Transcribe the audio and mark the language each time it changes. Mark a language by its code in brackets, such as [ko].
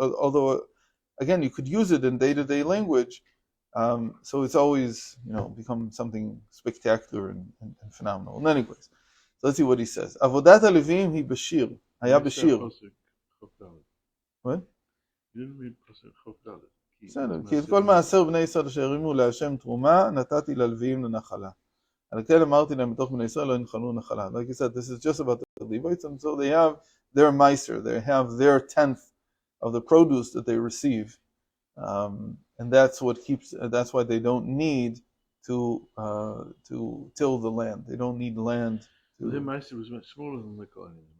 [en] Although, again, you could use it in day-to-day language, so it's always become something spectacular and phenomenal. In any case, so let's see what he says. [he] Avodat HaLevim hi bashir. Haya bashir. What? [en] You didn't read Pasuk Chof Dalet. [he] בסדר, כי את כל מעשר בני ישראל אשר הרימו להשם תרומה נתתי ללוויים לנחלה. על כן אמרתי להם בתוך בני ישראל לא ינחלו נחלה. [en] Like I said, this is just about the Levites, and so they have their meiser, they have their 10th of the produce that they receive, and that's why they don't need to till the land. They don't need land. Their meiser was much smaller than the Kohen.